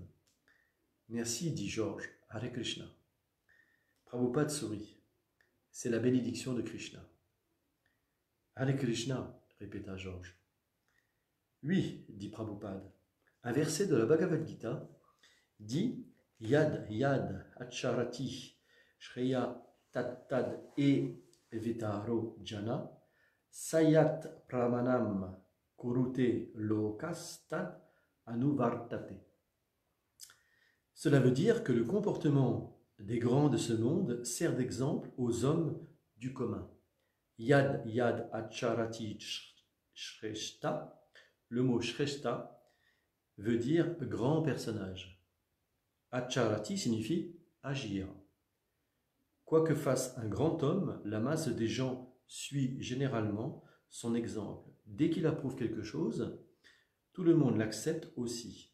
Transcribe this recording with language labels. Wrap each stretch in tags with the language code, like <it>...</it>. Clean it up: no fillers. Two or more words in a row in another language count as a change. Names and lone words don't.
<fr>« Merci, dit George,</fr> <sa>हरे कृष्ण.</sa> <fr>» Prabhupada sourit. « C'est la bénédiction de Krishna. »«</fr> <sa>हरे कृष्ण,</sa> <fr>répéta George. « Oui, dit Prabhupada. Un verset de la Bhagavad Gita dit «</fr> <sa>यद् यद् आचरति श्रेय तद् ए वेतरो जन, सयत् प्रमाणं कुरुते लोकस्तद् अनुवर्तते.</sa> <fr>» Cela veut dire que le comportement des grands de ce monde sert d'exemple aux hommes du commun.</fr> <sa>यद् यद् आचरति श्रेष्ठ,</sa> <fr>le mot shreshta veut dire grand personnage. Acharati signifie agir. Quoi que fasse un grand homme, la masse des gens suit généralement son exemple. Dès qu'il approuve quelque chose, tout le monde l'accepte aussi.</fr>